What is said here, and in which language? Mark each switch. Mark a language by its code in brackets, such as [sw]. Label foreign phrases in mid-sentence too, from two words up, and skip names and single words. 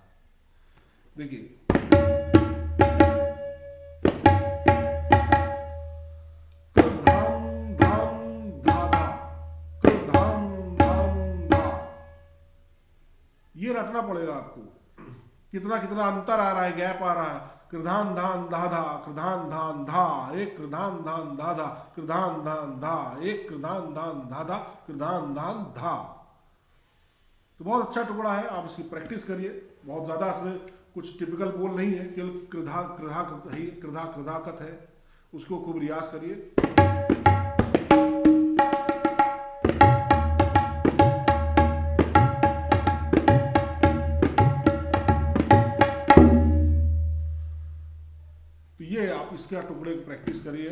[hi] देखिए ये रटना पड़ेगा आपको, कितना कितना अंतर आ रहा है, गैप आ रहा है। कृधान धान धाधा, कृधान धान धा, एक कृधान धान धाधा, कृधान धान धा, एक कृधान धान धाधा, कृधान धान धा। तो बहुत अच्छा टुकड़ा है, आप इसकी प्रैक्टिस करिए। बहुत ज़्यादा इसमें कुछ टिपिकल बोल नहीं है, केवल कृधा कृधा कृधा कृधाकत है, उसको खूब रियाज करिए। आप इसके टुकड़े की प्रैक्टिस करिए।